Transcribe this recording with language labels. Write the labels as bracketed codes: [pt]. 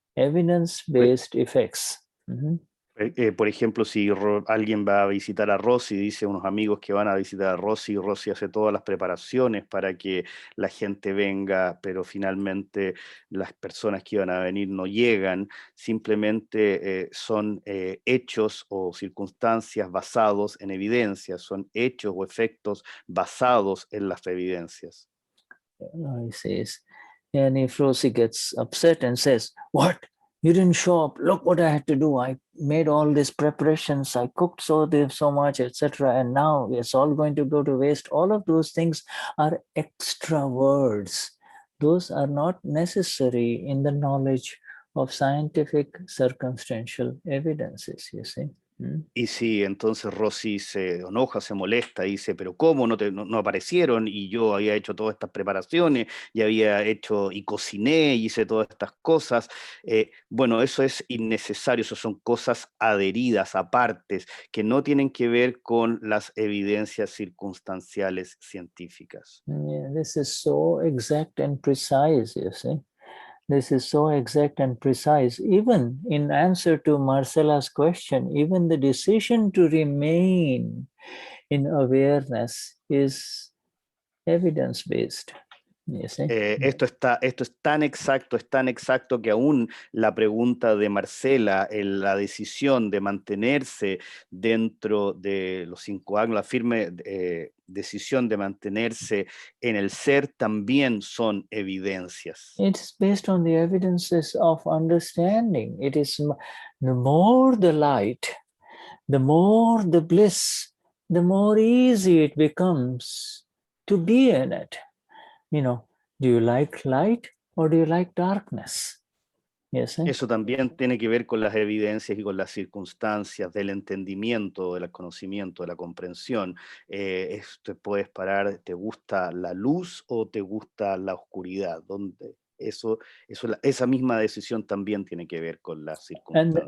[en] Evidence-based effects. [es] Por ejemplo, si alguien va a visitar a Rosy, dice unos amigos que van a visitar a Rosy, y Rosy hace todas las preparaciones para que la gente venga, pero finalmente las personas que iban a venir no llegan, simplemente son hechos o circunstancias basados en evidencias, son hechos o efectos basados en las evidencias. [en] He says, and if Rosie gets upset and says, what? You didn't show up. Look what I had to do. I made all these preparations. I cooked so much, etc. And now it's all going to go to waste. All of those things are extra words. Those are not necessary in the knowledge of scientific circumstantial evidences, you see. [es] Y sí, entonces Rosy se enoja, se molesta, dice, pero ¿cómo no aparecieron? Y yo había hecho todas estas preparaciones, y había hecho, y cociné, y hice todas estas cosas. Bueno, eso es innecesario, eso son cosas adheridas, apartes, que no tienen que ver con las evidencias circunstanciales científicas. [en] Yeah, this is so exact and precise, you see. This is so exact and precise. Even in answer to Marcela's question, even the decision to remain in awareness is evidence-based. [es] Esto es tan exacto que aún la pregunta de Marcela, la decisión de mantenerse dentro de los 5 años, la firme decisión de mantenerse en el ser, también son evidencias. [en] It's based on the evidences of understanding. It is the more the light, the more the bliss, the more easy it becomes to be in it. You know, do you like light or do you like darkness? Yes, [es] Eso también tiene que ver con las evidencias y con las circunstancias del entendimiento, del conocimiento, de la comprensión. Te puedes parar, ¿te gusta la luz o te gusta la oscuridad? ¿Dónde? esa misma decisión también tiene que ver con las circunstancias.